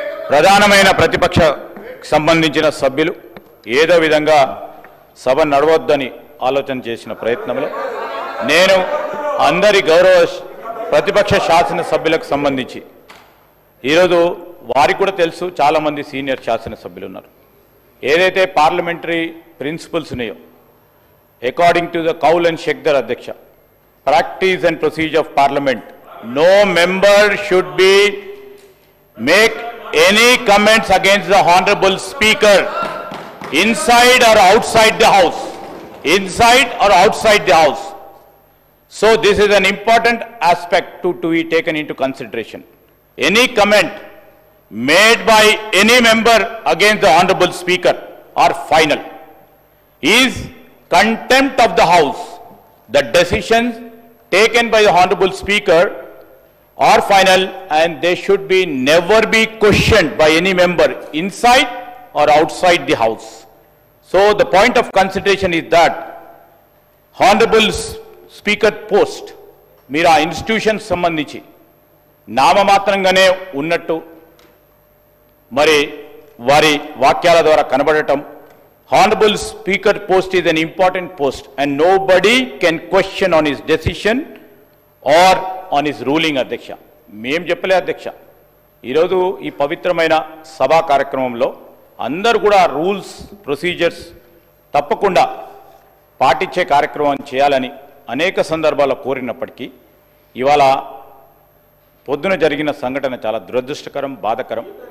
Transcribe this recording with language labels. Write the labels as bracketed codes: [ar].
[te] ప్రధానమైన ప్రతిపక్ష సంబంధించిన సభ్యులు ఏదో విధంగా సభ నడవద్దని ఆలోచన చేసిన ప్రయత్నంలో నేను అందరి గౌరవ ప్రతిపక్ష శాసనసభ్యులకు సంబంధించి ఈరోజు వారికి కూడా తెలుసు, చాలామంది సీనియర్ శాసనసభ్యులు ఉన్నారు. [en] ఏదైతే parliamentary principles ఉన్నాయో according to the Kaul and Shakdher అధ్యక్ష, practice and procedure of parliament, no member should be make any comments against the Honorable Speaker inside or outside the House. Inside or outside the House. So this is an important aspect to be taken into consideration. Any comment made by any member against the Honorable Speaker are final. Is contempt of the House. The decisions taken by the Honorable Speaker are final and they should be never be questioned by any member inside or outside the House. So the point of consideration is that Honorable Speaker post [te] మీరు ఆ institution సంబంధించి నామమాత్రంగానే ఉన్నట్టు మరి వారి వాక్యాల ద్వారా కనబడటం. [en] Honorable Speaker post is an important post and nobody can question on his decision or on his ruling. [te] అధ్యక్ష మేం చెప్పలే అధ్యక్ష, ఈరోజు ఈ పవిత్రమైన సభా కార్యక్రమంలో అందరూ కూడా రూల్స్ ప్రొసీజర్స్ తప్పకుండా పాటించే కార్యక్రమం చేయాలని అనేక సందర్భాల్లో కోరినప్పటికీ ఇవాళ పొద్దున జరిగిన సంఘటన చాలా దురదృష్టకరం, బాధాకరం.